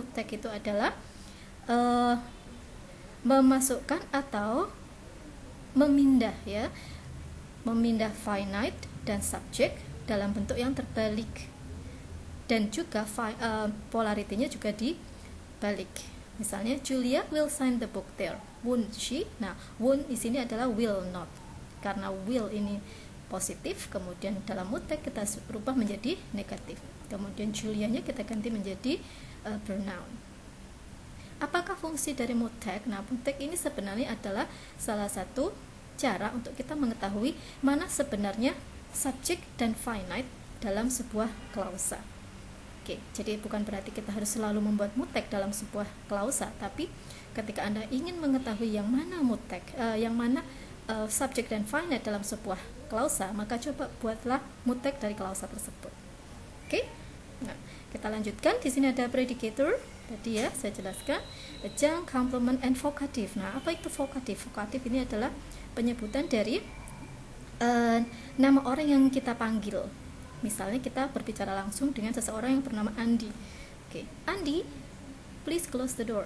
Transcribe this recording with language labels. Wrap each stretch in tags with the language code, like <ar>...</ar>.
<id>Mood tag itu adalah memasukkan atau memindah ya, memindah finite dan subject dalam bentuk yang terbalik, dan juga polarity-nya juga dibalik.</id> <en>Misalnya Julia will sign the book there, won't she?</en> <id>Nah, won't di sini adalah will not, karena will ini positif, kemudian dalam mood tag kita berubah menjadi negatif, kemudian Julia-nya kita ganti menjadi pronoun. Apakah fungsi dari mood tag? Nah, mood tag ini sebenarnya adalah salah satu cara untuk kita mengetahui mana sebenarnya subject dan finite dalam sebuah klausa. Oke, jadi bukan berarti kita harus selalu membuat mood tag dalam sebuah klausa, tapi ketika Anda ingin mengetahui yang mana mood tag, yang mana subject dan finite dalam sebuah klausa, maka coba buatlah mood tag dari klausa tersebut. Oke. Nah, kita lanjutkan. Di sini ada predicator. Tadi ya saya jelaskan, adjunct, complement, and vocative. Nah, apa itu vocative? Vocative ini adalah penyebutan dari nama orang yang kita panggil. Misalnya kita berbicara langsung dengan seseorang yang bernama Andi.</id> <en>Oke, Andi, please close the door.</en>